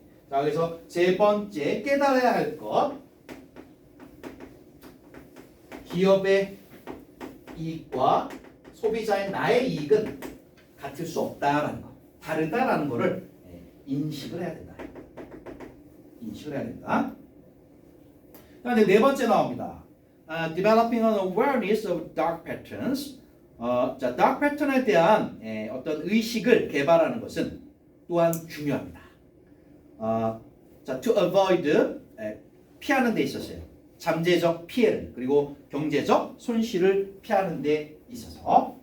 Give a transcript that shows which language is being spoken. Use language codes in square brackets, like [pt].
[ko] 자, 그래서 세 번째 깨달아야 할 것, 기업의 이익과 소비자의 나의 이익은 같을 수 없다라는 거, 다르다라는 거를 인식을 해야 된다. 인식을 해야 된다. 그다음에 네 번째 나옵니다. [en] Developing an awareness of dark patterns. [ko] 자, dark pattern에 대한 어떤 의식을 개발하는 것은 또한 중요합니다. 자, [en] to avoid [ko] 피하는 데 있어서요. 잠재적 피해를 그리고 경제적 손실을 피하는 데 있어서.